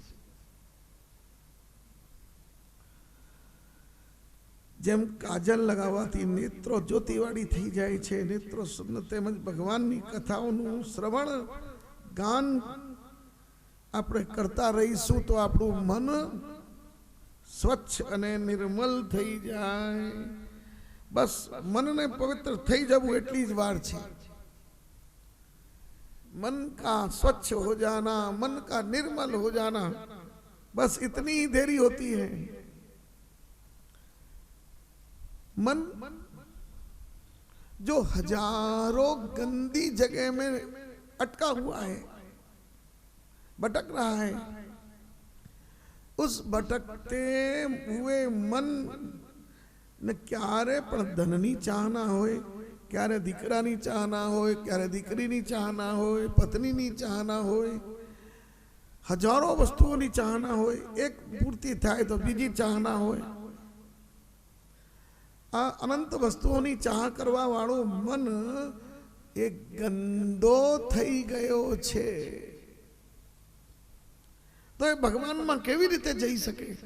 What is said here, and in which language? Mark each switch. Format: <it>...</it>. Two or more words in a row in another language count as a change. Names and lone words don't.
<gu>જેમ કાજલ લગાવવાથી નેત્રો જ્યોતિવાળી થઈ જાય છે, નેત્રો સુંદર, તેમજ ભગવાનની કથાઓનું શ્રવણ ગાન આપણે કરતા રહીશું તો આપણું મન સ્વચ્છ અને નિર્મલ થઈ જાય. બસ મનને પવિત્ર થઈ જવું એટલી જ વાર છે.</gu> <hi>मन का स्वच्छ हो जाना, मन का निर्मल हो जाना, बस इतनी ही देरी होती है. मन जो हजारों गंदी जगह में अटका हुआ है, भटक रहा है, उस भटकते हुए मन ने</hi> <gu>ક્યારે પણ ધનની ચાહના હોય, ક્યારે દીકરાની ચાહના હોય, ક્યારે દીકરીની ચાહના હોય, પત્નીની ચાહના હોય, હજારો વસ્તુઓની ચાહના હોય, એક પૂર્તિ થાય તો બીજી ચાહના હોય. આ અનંત વસ્તુઓની ચાહ કરવા વાળો મન એક ગંદો થઈ ગયો છે.</gu> <hi>तो ये भगवान में</hi> <gu>કેવી રીતે જઈ સકે?</gu>